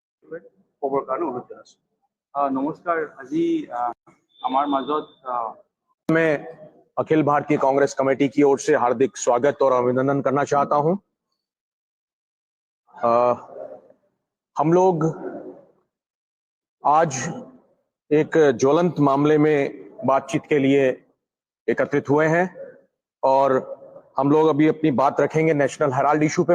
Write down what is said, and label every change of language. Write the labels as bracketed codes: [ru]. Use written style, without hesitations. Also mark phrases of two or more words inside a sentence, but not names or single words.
[as] বিষয়ে ক'বৰ কাৰণে অনুৰোধ জনাইছো। নমস্কাৰ। আজি আমাৰ মাজত [hi] मैं अखिल भारतीय कांग्रेस कमेटी की ओर से हार्दिक स्वागत और अभिनंदन करना चाहता हूं। हम लोग आज एक ज्वलंत मामले में बातचीत के लिए एकत्रित हुए हैं और हम लोग अभी अपनी बात रखेंगे नेशनल हेराल्ड इशू पे।